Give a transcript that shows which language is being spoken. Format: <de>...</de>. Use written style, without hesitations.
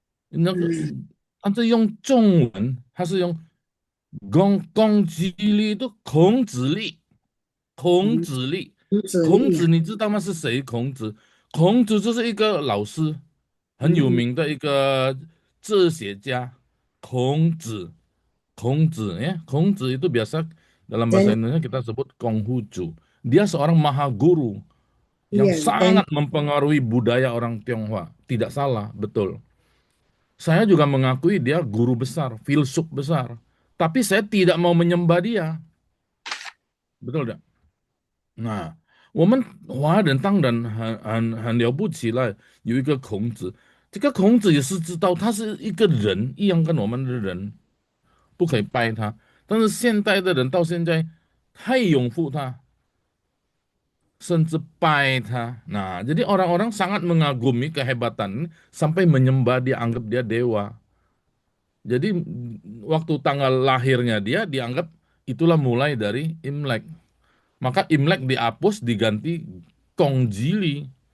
<id>Ini antara yang</id> <zh>中文还是用公击力</zh> <id>itu</id> <zh>孔子力，孔子你知道吗？是谁？孔子，孔子就是一个老师，很有名的一个哲学家。</zh> <id>孔子，孔子itu biasa dalam bahasa Dan Indonesia kita sebut Konghucu. Dia seorang maha guru yang iya, dan sangat mempengaruhi budaya orang Tionghoa. Tidak salah, betul. Saya juga mengakui dia guru besar, filsuf besar. Tapi saya tidak mau menyembah dia. Betul tidak?</id> <zh>那我们华人当然很了不起了，有一个孔子，这个孔子也是知道他是一个人，一样跟我们的人，不可以拜他。但是现代的人到现在太拥护他，甚至拜他.</zh> <id>Nah, jadi orang-orang sangat mengagumi kehebatan sampai menyembah dia, anggap dia dewa. Jadi waktu tanggal lahirnya dia dianggap itulah mulai dari Imlek. Maka Imlek dihapus diganti Kongjili.</id>